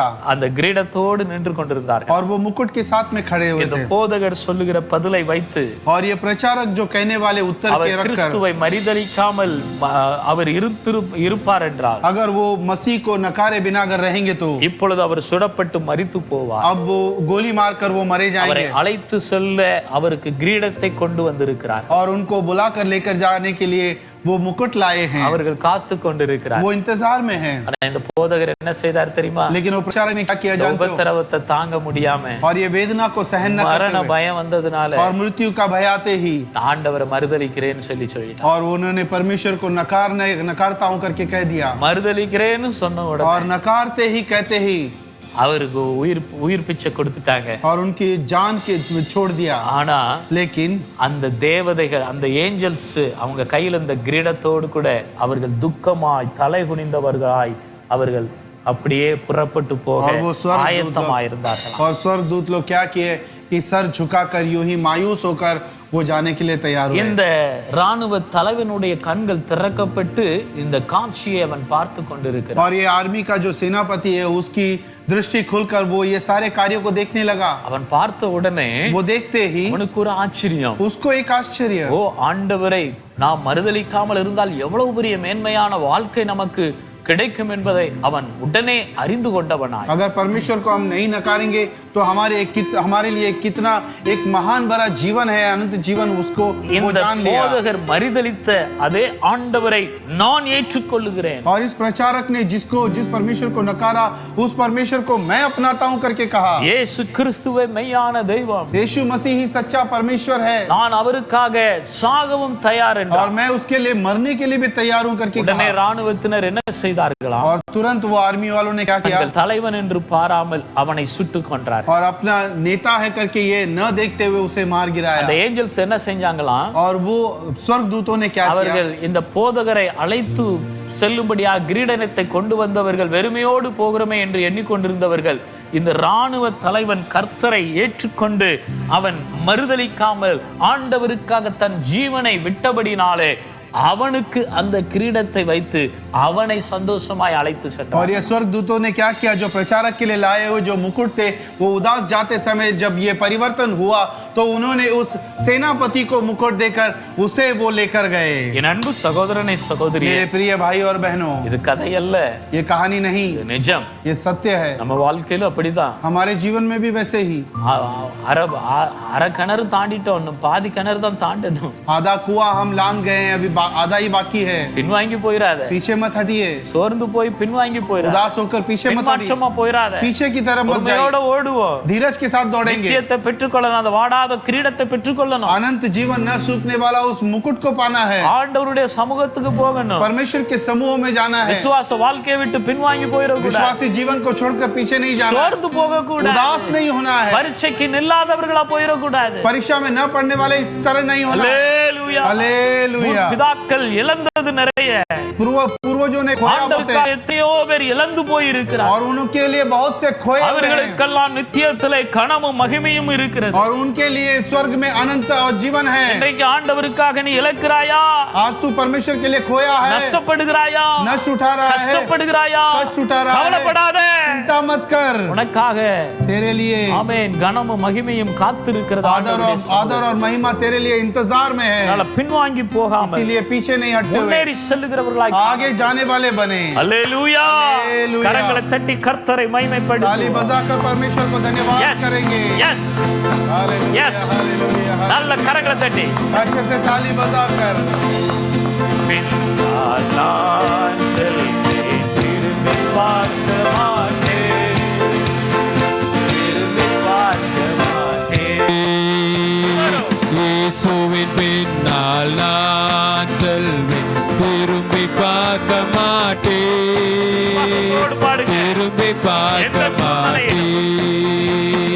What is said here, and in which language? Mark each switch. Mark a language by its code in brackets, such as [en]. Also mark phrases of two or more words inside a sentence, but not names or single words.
[ta] அந்த கிரீடத்தோடு நின்று கொண்டிருந்தார்கள். [hi] और वो मुकुट के साथ में खड़े हुए [ta] இந்த [hi] थे। [ta] போதகர் சொல்லுகிற பதிலை வைத்து [hi] और ये प्रचारक जो कहने वाले उत्तर [ta] அவர் [hi] के रखकर [ta] கிறிஸ்துவை மரிதலிக்காமல் அவர் இருப்பார் என்றால், [hi] अगर वो मसीह को नकारे बिना अगर रहेंगे तो [ta] இப்பொழுது அவர் சுடப்பட்டு மரித்து போவார். [hi] अब वो गोली मारकर वो मरे [ta] அவரை [hi] जाएंगे। [ta] அழைத்து செல்ல அவருக்கு கிரீடத்தை கொண்டு வந்திருக்கிறார். [hi] और उनको बुलाकर लेकर जाने के लिए वो मुकुट लाए हैं। [ta] அவர்கள் காத்து கொண்டிருக்கிறார். [hi] वो इंतजार में हैं। [ta] ஆனா இந்த போதகர் என்ன செய்தார் தெரியுமா? [hi] लेकिन वो प्रचारक ने क्या किया [ta] இந்த [hi] जानते हो? [ta] உபத்திரவத்தை தாங்க முடியாம, [hi] और ये वेदना को सहन न [ta] மரண [hi] करते हुए [ta] பயம் வந்ததுனால [hi] और मृत्यु का भय आते ही [ta] ஆண்டவரை மறுதலிக்கிறேன்னு சொல்லிட்டார். [hi] और उन्होंने परमेश्वर को नकारता हूं करके कह दिया। [ta] மறுதலிக்கிறேன்னு சொன்ன [hi] और [ta] உடனே [hi] नकारते ही कहते ही [ta] அவருக்கு உயிர் பிச்சை கொடுத்துட்டாங்க. [hi] और उनकी जान के छोड़ दिया। [ta] ஆனா [hi] लेकिन [ta] அந்த தேவதைகள், அந்த ஏஞ்சல்ஸ் அவங்க கையில் இந்த கிரீடத்தோடு கூட அவர்கள் துக்கமாய் தலை குனிந்தவர்களாய் அவர்கள் அப்படியே புறப்பட்டு போக [hi] और वो [ta] ஆயத்தமாயிருந்தார்கள். [hi] और स्वर्गदूत लोग क्या किए कि सर झुकाकर यूं ही मायूस होकर वो जाने के लिए तैयार हुए। [ta] இந்த ராணுவ தலைவனுடைய கண்கள் திறக்கப்பட்டு இந்த காட்சியை அவன் பார்த்து கொண்டிருக்கிறான். [hi] और ये आर्मी का जो सेनापति है उसकी दृष्टि खुलकर वो ये सारे कार्यों को देखने लगा। [ta] அவன் பார்த்த உடனே [hi] वो देखते ही [ta] அவனுக்கு ஒரு ஆச்சரியம். [hi] उसको एक आश्चर्य, [ta] ஓ ஆண்டவரை நாம் மறுதலிக்காமல் இருந்தால் எவ்வளவு பெரிய மேன்மையான வாழ்க்கை நமக்கு கிடைக்கும் என்பதை அவன் உடனே அறிந்து கொண்டவனாய், [hi] अगर परमेश्वर को हम नहीं नकारेंगे तो हमारे लिए कितना एक महान बड़ा जीवन है, अनंत जीवन, उसको वो [ta] இந்த [hi] जान लिया। [ta] போதகர் மறுதலித்த அதே ஆண்டவரை நான் ஏற்றுக்கொள்ளுகிறேன். [hi] और इस प्रचारक ने जिस परमेश्वर को नकारा उस परमेश्वर को मैं अपनाता हूं करके कहा। [ta] இயேசு கிறிஸ்துவே மெய்யான தெய்வம், [hi] यीशु मसीह ही सच्चा परमेश्वर है [ta] நான் அவருக்காக சாகவும் தயார் [hi] और [ta] என்றார். [hi] मैं उसके लिए मरने के लिए भी तैयार हूं करके [ta] உடனே [hi] कहा। [ta] ராணுவத்தினர் என்ன செய்தார்களாம்? [hi] और तुरंत वो आर्मी वालों ने क्या किया? [ta] தங்கள் தலைவன் என்று பாராமல் அவனை சுட்டுக் கொன்றார். [hi] और अपना नेता है करके ये न देखते हुए उसे मार [ta] அந்த [hi] गिराया। [ta] ஏஞ்சல்ஸ் என்ன செஞ்சாங்களாம்? [hi] और वो स्वर्गदूतों ने क्या किया? [ta] அவர்கள் இந்த போதகரை அழைத்து செல்லும்படியா கிரீடனத்தை கொண்டு வந்தவர்கள் வெறுமையோடு போகிறோமே என்று எண்ணிக்கொண்டிருந்தவர்கள் இந்த ராணுவ தலைவன் கர்த்தரை ஏற்றுக்கொண்டு அவன் மறுதலிக்காமல் ஆண்டவருக்காக தன் ஜீவனை விட்டபடினாலே அவனுக்கு அந்த கிரீடத்தை வைத்து அவனை சந்தோஷமாய் அழைத்து சென்றார். [hi] और ये स्वर्गदूतों ने क्या किया? जो प्रचारक के लिए लाए हुए जो मुकुट थे वो उदास जाते समय जब ये परिवर्तन हुआ तो उन्होंने उस सेनापति को मुकुट देकर उसे वो लेकर गए। [ta] என் அன்பு சகோதரனே சகோதரியே, [hi] मेरे प्रिय भाई और बहनों, [ta] இது கதை அல்ல, [hi] ये कहानी नहीं, [ta] இது நிஜம். [hi] ये सत्य है। [ta] நம்ம வாழ்க்கையில அப்படிதான். [hi] हमारे जीवन में भी वैसे ही [ta] அரை கிணறு தாண்டிட்டோம், இன்னும் பாதி கிணறு தான் தாண்டணும். [hi] आधा कुआं हम लांग गए हैं, अभी आधा ही बाकी है। [ta] பின்வாங்கி போயிடாத, [hi] पीछे मत हटिए, [ta] சோர்ந்து போய் பின்வாங்கி போயிடாத, [hi] उदास होकर पीछे मत हटिए, [ta] பின்மாற்றமா போயிடாத, [hi] पीछे की तरफ मत [ta] பொறுமையோட [hi] जाइए, [ta] ஓடுவோம். [hi] धीरज के साथ दौड़ेंगे। [ta] நித்தியத்தை பெற்றுக்கொள்ளணும், அந்த வாடாத கிரீடத்தை பெற்றுக்கொள்ளணும். [hi] अनंत जीवन न सूखने वाला उस मुकुट को पाना है। [ta] ஆண்டவருடைய சமூகத்துக்கு போகணும். [hi] परमेश्वर के समूह में जाना है। [ta] விசுவாச வாழ்க்கையை விட்டு பின்வாங்கி போயிடக்கூடாது. [hi] विश्वासी जीवन को छोड़कर पीछे नहीं जाना है। [ta] சோர்ந்து போகக்கூடாது. [hi] उदास नहीं होना है। [ta] பரீட்சைக்கு நில்லாதவர்களா போயிடக்கூடாது. [hi] परीक्षा में न पढ़ने वाले इस तरह नहीं होना है। [ta] அல்லேலூயா. [hi] हालेलुया। [ta] பிதாக்கள் இழந்தது நிறைய, [hi] पूर्वजों ने खोया बहुत [ta] ஆண்டவருக்காக [hi] है [ta] எத்தனையோ பேர் இழந்து போய் இருக்கிறார். [hi] और उनके लिए बहुत से खोए हुए हैं [ta] அவர்களுக்கெல்லாம் நித்தியத்திலே கனமும் மகிமையும் இருக்கிறது. [hi] और उनके लिए स्वर्ग में अनंत और जीवन है। [ta] இன்றைக்கு ஆண்டவருக்காக நீ இழக்கிறாயா? [hi] आज तू परमेश्वर के लिए खोया है, [ta] நஷ்டப்படுகிறாயா? [hi] नष्ट उठा रहा है, [ta] கஷ்டப்படுகிறாயா? [hi] कष्ट उठा रहा है, [ta] கவலைப்படாதே, [hi] चिंता मत कर, [ta] உனக்காக [hi] तेरे लिए [ta] ஆமென் கனமும் மகிமையும் காத்திருக்கிறது. [hi] आदर और महिमा तेरे लिए इंतजार में है। [ta] அதனால பின்வாங்கி போகாமல் [hi] इसीलिए पीछे नहीं हटते हुए [ta] முன்னேறி செல்லுகிறவர்களாய் [hi] आगे जाने वाले बने। [ta] அல்லேலூயா. [hi] हालेलुया। [ta] கரங்களை தட்டி கர்த்தரை [hi] ताली [ta] மகிமைப்படுத்துவோம். [hi] बजाकर परमेश्वर को धन्यवाद Yes. करेंगे। Yes. हालेलुया, Yes. हालेलुया, [ta] நல்ல கரங்களை தட்டி [hi] अच्छे से ताली बजाकर [ta] பின்னால் நான் செல்வேன், திரும்பி பார்க்க மாட்டேன், திரும்பி பார்க்க மாட்டேன். இயேசுவின் பின்னால் நான் செல்வேன், திரும்பி பார்க்க மாட்டேன், திரும்பி பார்க்க மாட்டேன்.